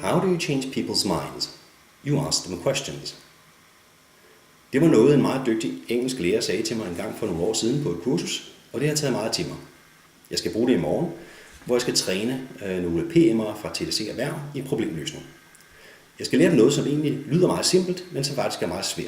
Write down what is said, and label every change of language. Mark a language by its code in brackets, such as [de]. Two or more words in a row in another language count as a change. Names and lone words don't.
[en] do you change people's minds? You ask them questions. [da] Det var noget, en meget dygtig engelsk lærer sagde til mig en gang for nogle år siden på et kursus, og det har taget meget til mig. Jeg skal bruge det i morgen, hvor jeg skal træne nogle PM'ere fra TDC Erhverv i problemløsning. Jeg skal lære dem noget, som egentlig lyder meget simpelt, men som faktisk er meget svært.